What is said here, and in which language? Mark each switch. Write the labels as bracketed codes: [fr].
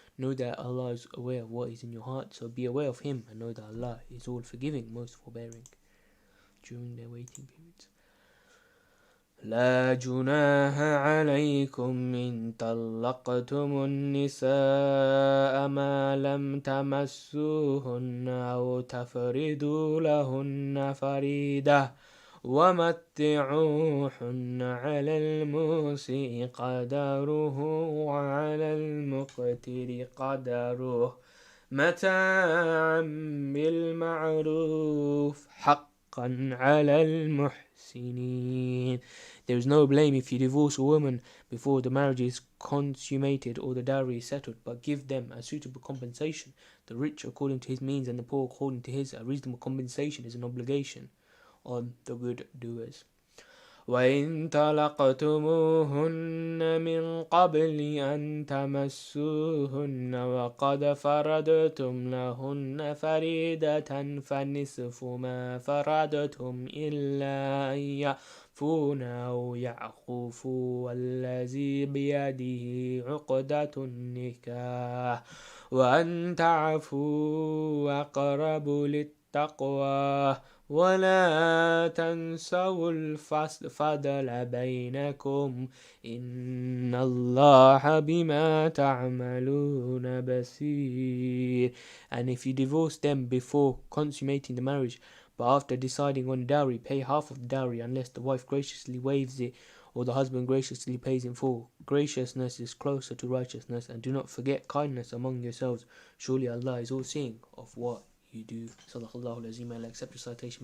[en] Know that Allah is aware of what is in your heart, so be aware of Him and know that Allah is all forgiving, most forbearing during their waiting periods. [ar] لا جناح عليكم إن طلقتم النساء ما لم تمسوهن أو تفرضوا لهن فريدة ومتعوهن على الموسع قدره وعلى المقتر قدره متاعا بالمعروف حقا على المحسنين. [en] There is no blame if you divorce a woman before the marriage is consummated or the dowry is settled, but give them a suitable compensation. The rich according to his means and the poor according to his. A reasonable compensation is an obligation on the good doers. [ar] وإن طلقتموهن من قبل أن تمسوهن وقد فرضتم لهن فريدة فنصف ما فرضتم إلا أن يعفون أو يعفوا والذي بيده عقدة النكاح وأن تعفوا أقرب للتقوى ولا تنسوا الفضل بينكم إن الله بما تعملون بصير. [en] And if you divorce them before consummating the marriage, But after deciding on dowry, pay half of the dowry unless the wife graciously waives it or the husband graciously pays in full. Graciousness is closer to righteousness, and do not forget kindness among yourselves. Surely Allah is all seeing of what you do. [ar] Sadaqallahu al-Azim. [en] May Allah accept recitation.